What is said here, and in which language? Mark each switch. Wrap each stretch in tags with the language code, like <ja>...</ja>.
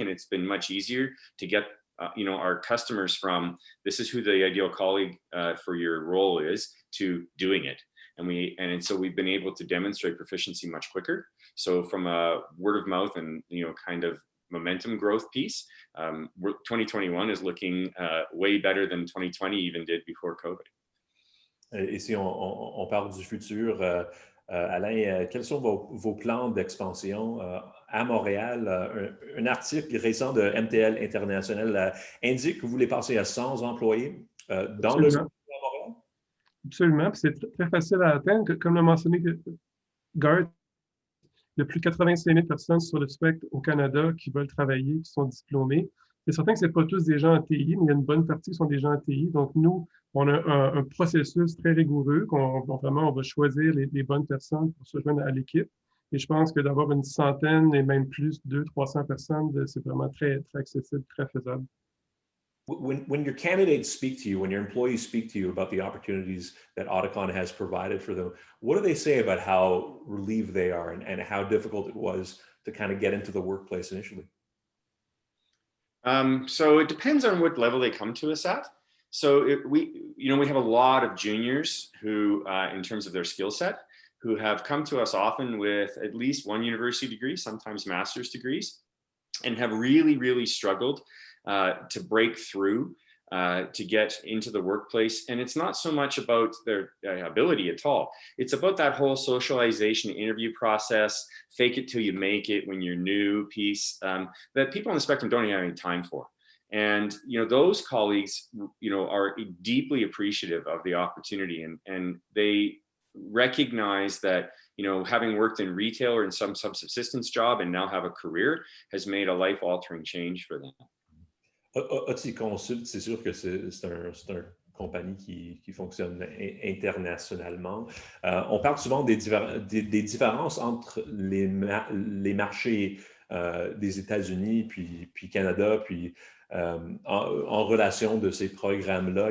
<en>And it's been much easier to get you know, our customers from this is who the ideal colleague for your role is to doing it. And so we've been able to demonstrate proficiency much quicker. So from a word of mouth and, you know, kind of momentum growth piece, 2021 is looking way better than 2020 even did before COVID.</en> <fr>Et si on parle du futur, Alain, quels sont vos plans d'expansion à Montréal? Un article récent de MTL International indique que vous voulez passer à 100 employés dans le secteur à Montréal? Absolument, puis c'est très facile à atteindre. Comme l'a mentionné Garth, il y a plus de 85 000 personnes sur le spectre au Canada qui veulent travailler, qui sont diplômés. C'est certain que ce n'est pas tous des gens en TI, mais il y a une bonne partie qui sont des gens en TI. Donc, nous, on a un processus très rigoureux vraiment, on va choisir les bonnes personnes pour se joindre à l'équipe. Et je pense que d'avoir une centaine et même plus, 200-300 personnes, c'est vraiment très, très accessible, très faisable.</fr> <en>When your candidates speak to you, when your employees speak to you about the opportunities that Auticon has provided for them, what do they say about how relieved they are and how difficult it was to kind of get into the workplace initially? So it depends on what level they come to us at. So we have a lot of juniors who, in terms of their skill set, who have come to us often with at least one university degree, sometimes master's degrees, and have really, really struggled to break through, to get into the workplace. And it's not so much about their ability at all. It's about that whole socialization interview process, fake it till you make it when you're new piece, that people on the spectrum don't have any time for. And, you know, those colleagues, you know, are deeply appreciative of the opportunity and they recognize that, you know, having worked in retail or in some subsistence job and now have a career has made a life-altering change for them.</en> <fr>Auticonsult, c'est sûr que c'est une compagnie qui fonctionne internationalement. On parle souvent des différences entre les marchés des États-Unis, puis Canada, puis en relation de ces programmes-là.</fr>